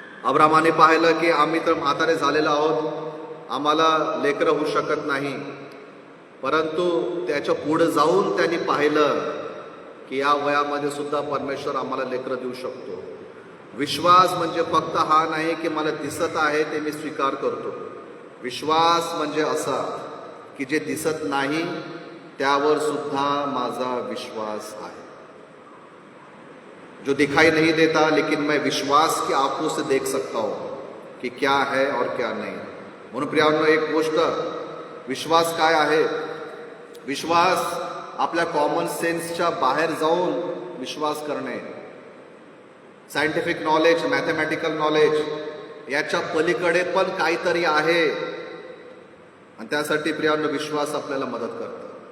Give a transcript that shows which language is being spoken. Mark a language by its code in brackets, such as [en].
[mr] अब्रामाने पाहिलं की आम्ही तर म्हातारे झालेलो आहोत, आम्हाला लेकरं होऊ शकत नाही, परंतु त्याच्या पुढे जाऊन त्यांनी पाहिलं की या वयामध्ये सुद्धा परमेश्वर आम्हाला लेकरं देऊ शकतो. विश्वास म्हणजे फक्त हा नाही की मला दिसत आहे ते मी स्वीकार करतो. विश्वास म्हणजे असा की जे दिसत नाही त्यावर सुद्धा माझा विश्वास आहे. [hi] जो दिखाई नहीं देता लेकिन मैं विश्वास की आंखों से देख सकता हूं कि क्या है और क्या नहीं. [mr] म्हणून प्रियांनो, एक गोष्ट, विश्वास काय आहे? विश्वास आपल्या कॉमन सेन्सच्या बाहेर जाऊन विश्वास करणे. सायंटिफिक नॉलेज, मॅथमॅटिकल नॉलेज याच्या पलीकडे पण काहीतरी आहे, आणि त्यासाठी प्रियांनो विश्वास आपल्याला मदत करतो.